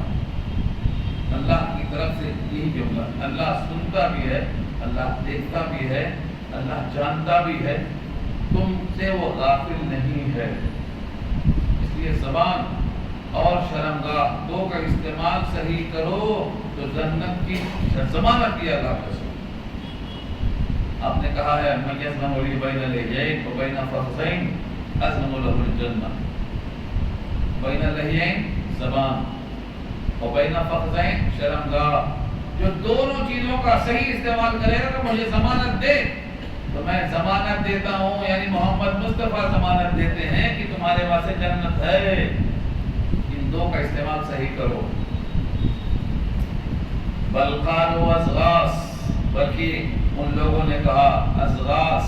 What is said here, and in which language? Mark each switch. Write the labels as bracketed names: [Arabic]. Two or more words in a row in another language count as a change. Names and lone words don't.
[Urdu] اللہ کی طرف سے یہی جملہ، اللہ سنتا بھی ہے، اللہ دیکھتا بھی ہے، اللہ جانتا بھی ہے، تم سے وہ غافل نہیں ہے. اس لیے زبان اور شرمگاہ دو کا استعمال صحیح کرو تو جنت کی ضمانت دی اللہ کے رسول. آپ نے کہا ہے [Arabic] من یضمن لی بین اللحیین و بین فخذین اضمن له الجنہ. بین اللحیین [Urdu] زبان [Arabic] و بین فخذین [Urdu] شرمگاہ، جو دونوں چیزوں کا صحیح استعمال کرے گا تو مجھے ضمانت دے، تو میں ضمانت دیتا ہوں، یعنی محمد مصطفیٰ ضمانت دیتے ہیں کہ تمہارے واسطے جنت ہے. ان دو کا استعمال صحیح کرو. [Arabic] بل قالوا ازغاس، [Urdu] بلکہ ان لوگوں نے کہا ازغاس.